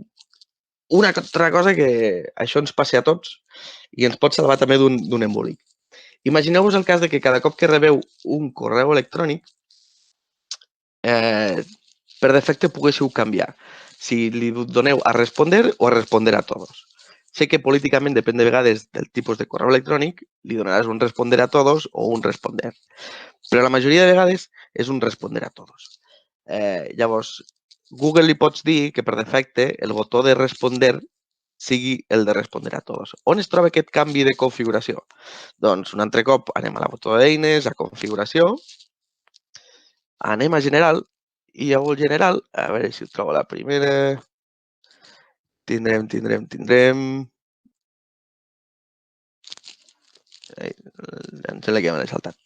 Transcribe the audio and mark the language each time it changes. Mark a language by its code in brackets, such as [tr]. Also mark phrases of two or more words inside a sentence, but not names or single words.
[ca] Una altra cosa que això ens passi a tots i ens pot salvar també d'un embolic. Imagineu-vos el cas de que cada cop que rebeu un correu electrònic, per defecte poguéssiu canviar si li doneu a [es] responder o a responder a todos. [ca] Sé que políticament depèn de vegades del tipus de correu electrònic, li donaràs un [es] responder a todos [ca] o un responder. Però la majoria de vegades és un [es] responder a todos. [ca] Llavors, Google li pots dir que per defecte el botó de responder sigui el de [es] responder a todos. [ca] On es troba aquest canvi de configuració? Doncs un altre cop anem a la botó d'eines, a configuració, anem a general i a general, a veure si ho trobo la primera, tindrem... Em sembla que me l'he saltat.